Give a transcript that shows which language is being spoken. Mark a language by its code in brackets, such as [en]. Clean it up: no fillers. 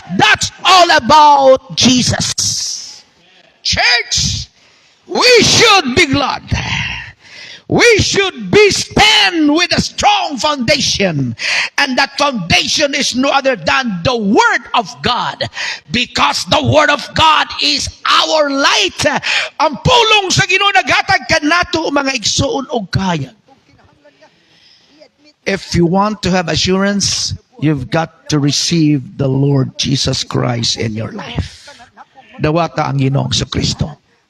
[en] That's all about Jesus. Church, we should be glad. We should be stand with a strong foundation. And that foundation is no other than the Word of God. Because the Word of God is our light. [ceb] Ang pulong sa Ginoo naghatag kanato mga igsoon og kayag. [en] If you want to have assurance, you've got to receive the Lord Jesus Christ in your life. [ceb] Dawata ang Ginoong Kristo.